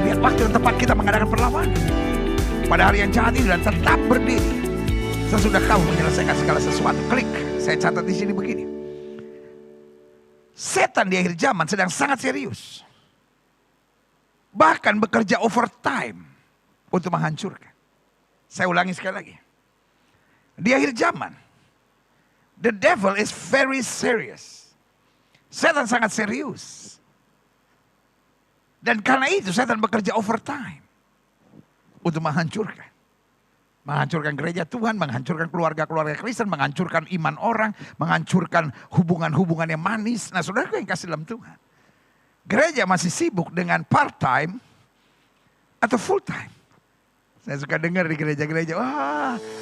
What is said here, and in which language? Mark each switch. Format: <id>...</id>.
<id>Biar waktu yang tepat kita mengadakan perlawanan pada hari yang jahat ini dan tetap berdiri sesudah kamu menyelesaikan segala sesuatu. Klik. Saya catat di sini begini. Setan di akhir zaman sedang sangat serius. Bahkan bekerja overtime untuk menghancurkan. Saya ulangi sekali lagi. Di akhir zaman,</id> <en>the devil is very serious.</en> <id>Setan sangat serius. Dan karena itu setan bekerja overtime untuk menghancurkan. Menghancurkan gereja Tuhan, menghancurkan keluarga-keluarga Kristen, menghancurkan iman orang, menghancurkan hubungan-hubungan yang manis. Nah, saudara yang kasih dalam Tuhan, gereja masih sibuk dengan part-time atau full-time. Saya suka dengar di gereja-gereja, wah</id>